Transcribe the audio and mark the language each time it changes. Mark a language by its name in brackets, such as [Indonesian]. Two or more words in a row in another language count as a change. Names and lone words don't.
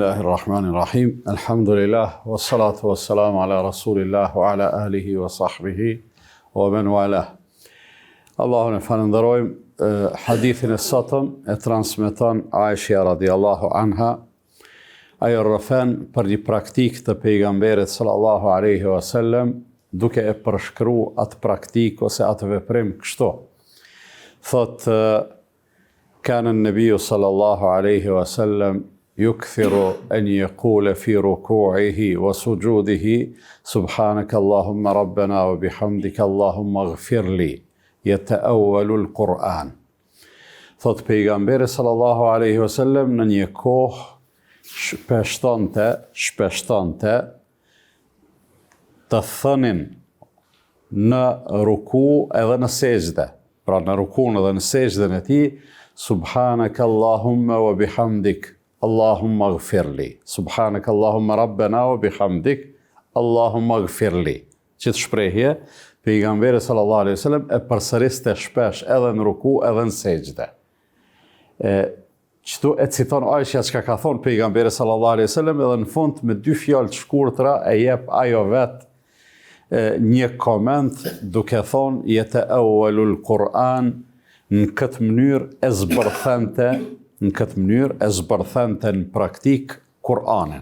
[Arabic] بسم الله الرحمن الرحيم الحمد لله والصلاة والسلام على رسول الله وعلى آله وصحبه ومن والاه. [Albanian] Allahun e falenderojmë. Hadithin e sotëm e transmeton Aisha [Arabic] رضي الله عنها. [Albanian] Ajo rrëfen për një praktik të pejgamberit [Arabic] صلى الله عليه وسلم, [Albanian] duke e përshkru atë praktik ose atë veprim kështu. [Arabic] Thot, كان النبي صلى الله عليه وسلم يكثر أن يقول في ركوعه وسجوده سبحانك اللهم ربنا وبحمدك اللهم اغفر لي يتأول القرآن. [Albanian] Thot pejgamberi [Arabic] صلى الله عليه وسلم [Albanian] në një kohë shpeshtonte të thënin në ruku edhe në sejdë. Pra në rukun edhe në sejdën e tij, [Arabic] سبحانك اللهم وبحمدك اللهم اغفر لي. سبحانك اللهم ربنا وبحمدك اللهم اغفر لي. [Albanian] Që të shprehje, pejgamberi [Arabic] صلى الله عليه وسلم [Albanian] e përsëriste shpesh edhe në ruku edhe në sejdë. Qëtu e citon Aisha çka ka thonë pejgamberi [Arabic] صلى الله عليه وسلم, [Albanian] edhe në fund me dy fjalë të shkurtra e jep ajo vet një koment duke thonë [Arabic] يتأول القرآن, [Albanian] në këtë mënyrë e zbërthente në praktik Kur'anin.